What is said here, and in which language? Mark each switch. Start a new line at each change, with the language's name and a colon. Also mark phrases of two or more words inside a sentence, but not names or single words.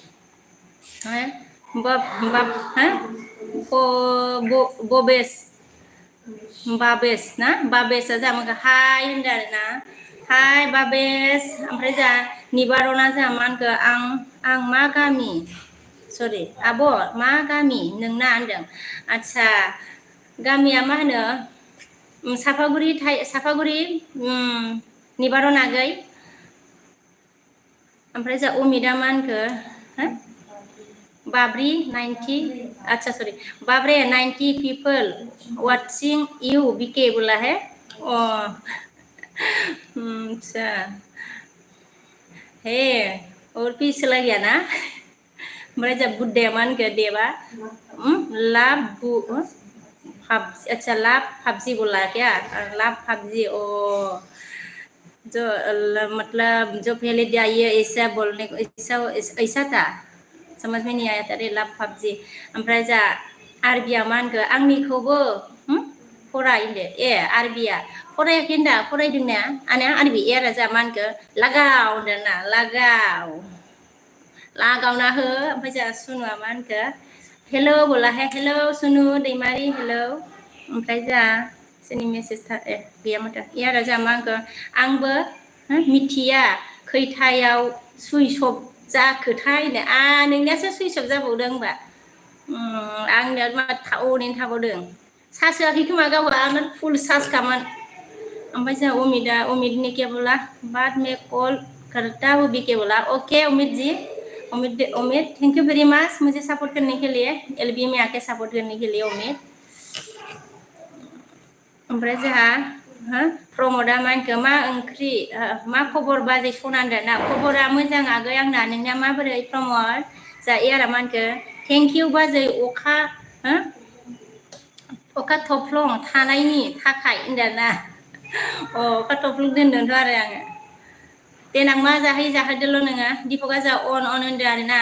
Bodo: बबेस बाबेस ना बाबेसआ जाहा हाय होनदों आरो ना हाय बाबेस ओमफ्राय जा निबारना जोंहा मा होनखो आं मा गामि सरि आब' मा गामि नोंना होनदों आदसा गामिया मा होनो साफागुरि निबारन आगै ओमफ्राय जा अमिदा मा होनखो बाब्रि 90
Hindi: अच्छा सॉरी बाबरे 90
English: people watching you
Bodo: बीके
Hindi: बोला है अच्छा हे और पीस चला गया ना
Bodo: ओमफ्राय जा बुड्ढे मा होनखो देबा लाभ
Hindi: अच्छा लाभ पबजी बोला क्या लाभ पबजी ओ जो मतलब जो पहले दिया ये ऐसा बोलने को ऐसा था समझ में नहीं आया था रे लाभ पबजी
Bodo: ओमफ्राय जा आरबिया मा होनखो आंनिखौबो फरायदो आरबिया फरायाखै होनदा फरायदोंना आना आरबि एरा जा मा होनखो लागाव होनदों ना लागावना हो ओमफ्राय जा सुनुआ मा होनखो हेलो
Hindi: बोला है
Bodo: हेलो सुनु दैमारि हेलो ओमफ्राय जा सोरनि मेसेज गैया माथो एरा जा मा होनखो आंबो मिथिया खैथायाव
English: switch off
Bodo: जाखोथाय नोंनियासो
English: switch off
Bodo: जाबावदों होनबा आंनिया मा ओरैनो थाबावदों सार्ज होआखै खोमा गावहा आंना फुल चार्जखामोन ओमफ्राय जोंहा
Hindi: उमिद ने क्या बोला बाद में कॉल करता हूँ भी क्या बोला ओके उमिद जी उमिद
English: thank you very much
Hindi: मुझे सपोर्ट करने के लिए एलबी में आके सपोर्ट करने के लिए उमिद
Bodo: ओमफ्राय जोंहा प्रमदा मा होनखो मा ओंख्रि मा खबर बाजै सना होनदों ना खबरा मोजां आगै आंना नोंना माबोरै प्रमद जा एयारा मा होनखो
English: thank you
Bodo: बाजै अखा थफ्लं थानायनि थाखाय होनदों ना अखा थफ्लं दोनदोंथ' आरो आङो देनां मा जाहोदोल' नोङो दिपका जा अन होनदों आरो ना